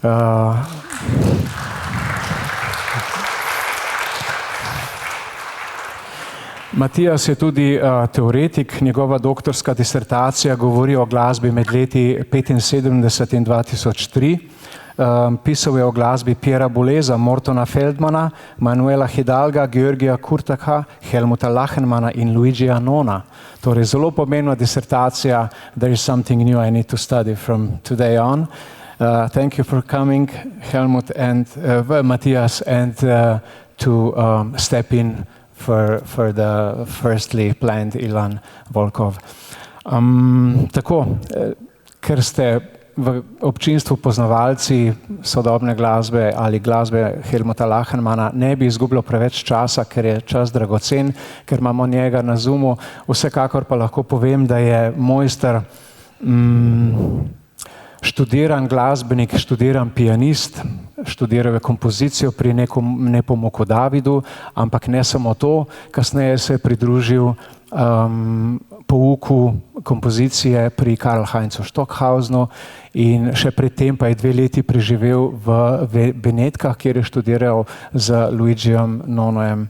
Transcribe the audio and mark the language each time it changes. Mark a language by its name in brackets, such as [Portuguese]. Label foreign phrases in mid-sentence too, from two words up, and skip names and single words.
[Slovenian] Matthias je tudi teoretik, njegova doktorska disertacija govori o glasbi med leti 1975 in 2003. Pisal je o glasbi Piera Bouleza, Mortona Feldmana, Manuela Hidalga, Georgija Kurtaka, Helmuta Lachenmanna in Luigija Nona. Torej zelo pomembna disertacija. [English] There is something new I need to study from today on. Thank you for coming, Helmut and Matthias, and to step in for the firstly planned Ilan Volkov. [Slovenian] Tako, ker ste v občinstvu poznavalci sodobne glasbe ali glasbe Helmuta Lachenmanna, ne bi izgubljal preveč časa, ker je čas dragocen, ker imamo njega na Zoomu. Vsekakor pa lahko povem, da je mojster študiran glasbenik, študiran pianist, študiral je kompozicijo pri Nepomuku Davidu, ampak ne samo to, kasneje se je pridružil pouku kompozicije pri Karl Heinzu Stockhausenu in še predtem pa je 2 leti preživel v Benetkah, kjer je študiral z Luigijem Nonojem.